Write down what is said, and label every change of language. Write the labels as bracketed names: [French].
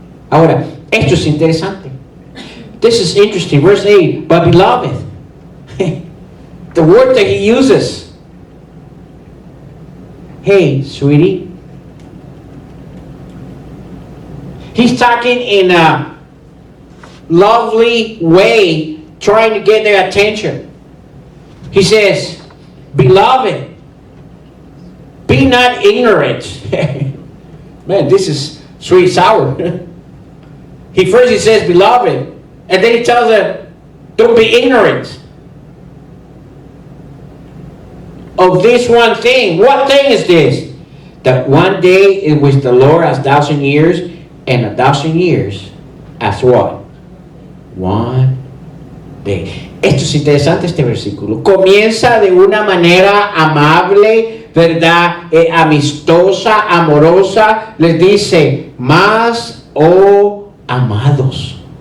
[Spanish] Ahora, esto es interesante. [English] This is interesting. Verse 8, but beloved, the word that he uses, hey, sweetie, he's talking in a lovely way, trying to get their attention. He says, beloved, be not ignorant. Man, this is sweet sour. He says, beloved, and then he tells them, don't be ignorant of this one thing. What thing is this? That one day it was the Lord as 1,000 years, and 1,000 years as what? One day. [Spanish] Esto es interesante, este versículo. Comienza de una manera amable, ¿verdad? Amistosa, amorosa. Les dice, mas, oh amados.